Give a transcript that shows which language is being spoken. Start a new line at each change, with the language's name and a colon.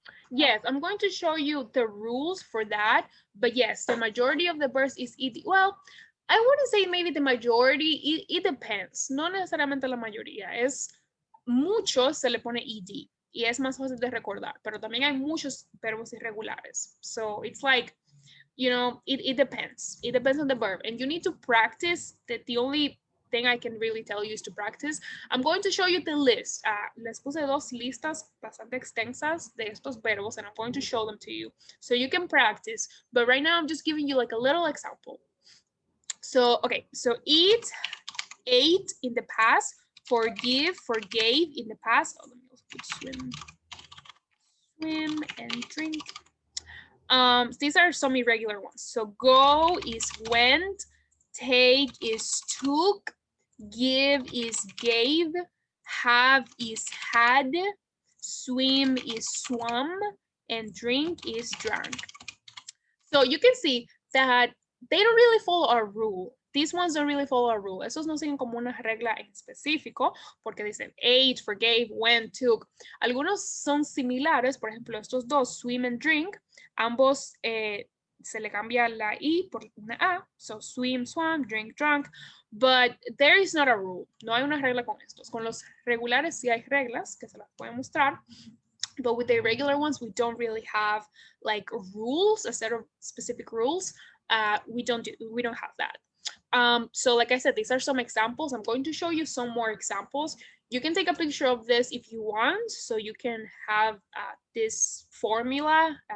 English: Yes, I'm going to show you the rules for that. But yes, the majority of the verbs is ed. Well, I wouldn't say maybe the majority, it depends.
Spanish: No necesariamente la mayoría. Es muchos se le pone ed y es más fácil de recordar, pero también hay muchos verbos irregulares.
English: So it's like, you know, it depends. It depends on the verb, and you need to practice. That the only thing I can really tell you is to practice. I'm going to show you the list.
Spanish: Les puse dos listas bastante extensas de estos verbos,
English: and I'm going to show them to you so you can practice. But right now I'm just giving you like a little example. So, okay, so eat, ate in the past, forgive, forgave in the past. Oh, let me also put swim, swim and drink. These are some irregular ones. So go is went, take is took, give is gave, have is had, swim is swum, and drink is drank. So you can see that they don't really follow a rule. These ones don't really follow a rule.
Spanish: Esos no siguen como una regla en específico, porque dicen ate, forgave, went, took. Algunos son similares, por ejemplo, estos dos, swim and drink, ambos se le cambia la I por una A, so swim, swam, drink, drunk,
English: but there is not a rule.
Spanish: No hay una regla con estos. Con los regulares sí hay reglas, que se las voy a mostrar.
English: But with the irregular ones, we don't really have like rules, a set of specific rules. We don't have that. So like I said, these are some examples. I'm going to show you some more examples. You can take a picture of this if you want, so you can have this formula.